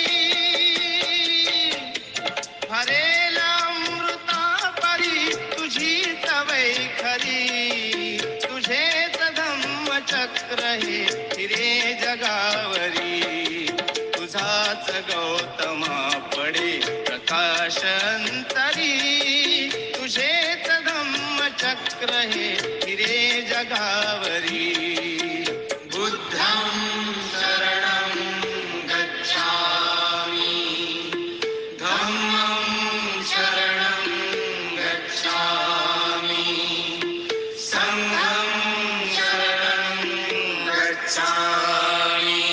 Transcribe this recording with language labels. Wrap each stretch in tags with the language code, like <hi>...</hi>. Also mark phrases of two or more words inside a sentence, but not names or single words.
<mr>भरेल अमृता परी तुझीच वैखरी तुझेच धम्मचक्र हे फिरे जगावरी तुझाच गौतमा पडे प्रकाशंतरी तुझेच धम्मचक्र हे फिरे जगावरी</mr> <pi>बुद्धं शरणं गच्छामि धम्मं शरणं गच्छामि संघं शरणं गच्छामि</pi>